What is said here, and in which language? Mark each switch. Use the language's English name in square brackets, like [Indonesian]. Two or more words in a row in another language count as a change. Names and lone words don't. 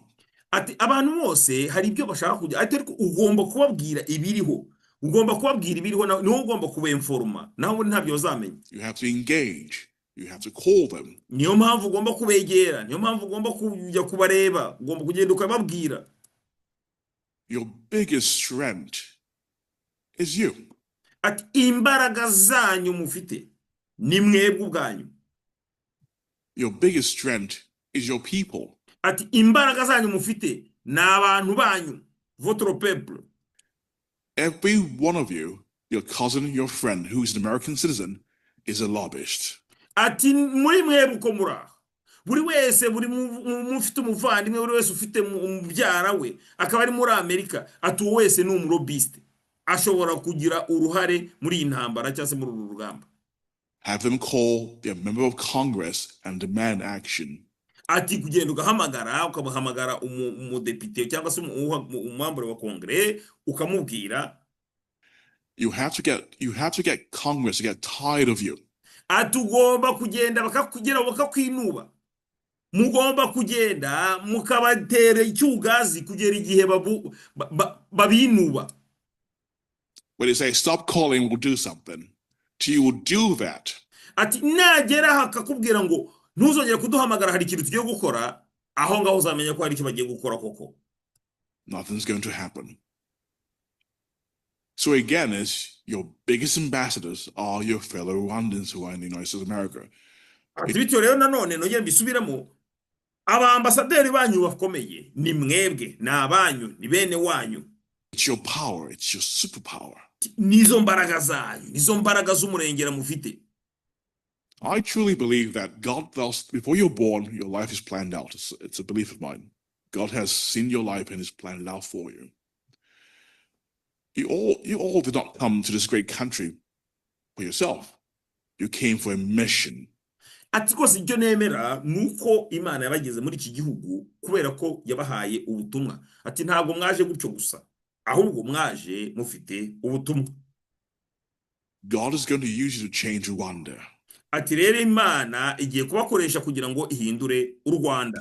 [Kinyarwanda] Ati abantu bose hari ibyo bashaka kujya ariko ugomba kubabwira ibiriho. Ugomba kubabwira ibiriho niho ugomba kubenforma. Naho ntabyo bazamenya. [English] You have to engage. You have to call them. [Kinyarwanda] Niyo mpamvu ugomba kubegera, niyo mpamvu ugomba kujya kubareba, ugomba kugenda ukababwira. [English] Your biggest strength is you. [Kinyarwanda] Ati imbaraga zanyu mufite ni mwebwe ubwanyu. [English] Your biggest strength is your people. [Kinyarwanda] Ati imbaraga zanyu mufite na abantu banyu, [French] votre peuple. [English] Every one of you, your cousin, your friend who is an American citizen, is a lobbyist. [Kinyarwanda] Ati muri mwebwe uko muraho. Buri wese buri mufite umuvandimwe buri wese ufite umubyara we akaba ari muri Amerika ati wese ni umurobiste ashobora kugira uruhare muri intambara cyangwa se muri rugamba. [English] Have them call their member of Congress and demand action. [Kinyarwanda] Ati kugenda ugahamagara ukabahamagara umudepite cyangwa se umwambure wa Congress ukamubwira. [English] You have to get Congress to get tired of you. [Kinyarwanda] Ati ugomba kugenda bakakwinuba. Mugomba kugenda mukabatera icyugazi kugera igihe babinuba. [English] When they say stop calling, we'll do something, you will do that. [Kinyarwanda] Ati nagera hakakubwira ngo ntuzongere kuduhamagara hari ikintu tugiye gukora, aho ngaho uzamenya ko hari icyo bagiye gukora koko. [English] Nothing's going to happen. So again, is your biggest ambassadors are your fellow Rwandans who are in the United States of America. [Kinyarwanda] Ati bityo rero nanone nongera mbisubiramo, abaambasaderi banyu bakomeye ni mwebwe, ni abanyu, ni bene wanyu. [English] It's your power, it's your superpower. [Kinyarwanda] Nizo mbaraga zanyu, nizo mbaraga z'umurengera mufite. [English] I truly believe that God, before you're born, your life is planned out. It's a belief of mine. God has seen your life and has planned it out for you. You all did not come to this great country for yourself. You came for a mission. [Kinyarwanda] Ati rwose ibyo nemera nuko Imana yabageze muri iki gihugu kubera ko yabahaye ubutumwa. Ati ntabwo mwaje gutyo gusa, ahubwo mwaje mufite ubutumwa. [English] God is going to use you to change Rwanda. [Kinyarwanda] Ati rero Imana igiye kubakoresha kugira ngo ihindure u Rwanda,